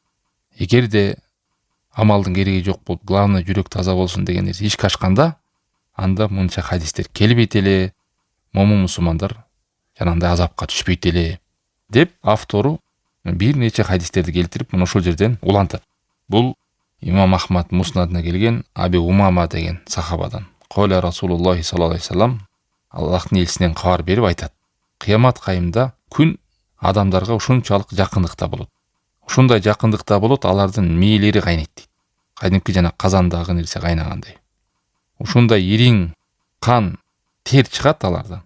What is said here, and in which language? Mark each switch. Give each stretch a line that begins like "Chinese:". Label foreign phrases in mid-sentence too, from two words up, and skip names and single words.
Kyrgyz: Эгерде амалдын кереги жок болуп, главный жүрөк таза болсун деген нерсе ишке ашканда, анда мынча хадистер келбейт эле, момун мусулмандар жанагындай азапка түшпөйт эле деп автору бир нече хадистерди келтирип, мына ошол жерден улантат. Бул Имам Ахмад Муснадына келген Аби Умама деген сахабадан.
Arabic: قال رسول الله صلى الله عليه وسلم
Kyrgyz: Аллахтын элчисинен кабар берип айтат. Кыямат кайымда күн адамдарга ушунчалык жакындыкта болот. Ушундай жакындыкта болот, алардын мээлери кайнайт дейт. Кадимки жана казандагы нерсе кайнагандай. Ушундай ириң кан, тер чыгат алардан.